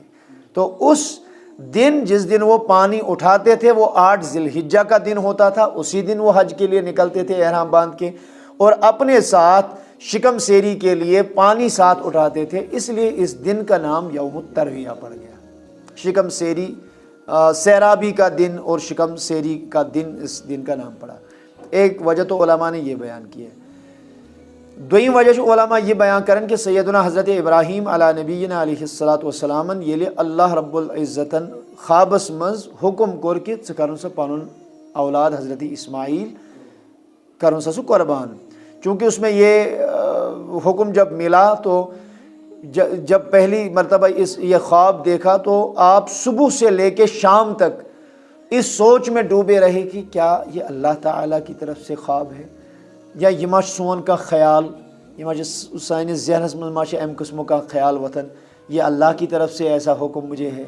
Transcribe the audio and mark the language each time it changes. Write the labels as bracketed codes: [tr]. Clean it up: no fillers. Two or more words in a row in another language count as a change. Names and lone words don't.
[ur] تو اس دن جس دن وہ پانی اٹھاتے تھے وہ 8 ذی الحجہ کا دن ہوتا تھا، اسی دن وہ حج کے لیے نکلتے تھے احرام باندھ کے، اور اپنے ساتھ شکم سیری کے لیے پانی ساتھ اٹھاتے تھے، اس لیے اس دن کا نام یوم الترویہ پڑ گیا۔ شکم سیری، سیرابی کا دن اور شکم سیری کا دن، اس دن کا نام پڑا۔ ایک وجہ تو علماء نے یہ بیان کی ہے۔ [ks] دویم وجہ جو علماء یہ بیان کرن کہ سیدنا حضرت ابراہیم [ar] علیہ نبینا علیہ الصلاۃ والسلام [ks] ییٚلہِ اللہ رب العزتن خوابس مز حکم کور کہ ژٕ کرُن سا پنُن اولاد حضرت اسماعیل کرُن سا سُہ قربان، [ur] چونکہ اس میں یہ حکم جب ملا تو جب پہلی مرتبہ یہ خواب دیکھا تو آپ صبح سے لے کے شام تک اس سوچ میں ڈوبے رہے کہ کیا یہ اللہ تعالیٰ کی طرف سے خواب ہے یا یہ [ks] ما سون کا خیال، یہ ما سانس ذہنس من ما ام قسم کا خیال وتھن، [ur] یہ اللہ کی طرف سے ایسا حکم مجھے ہے۔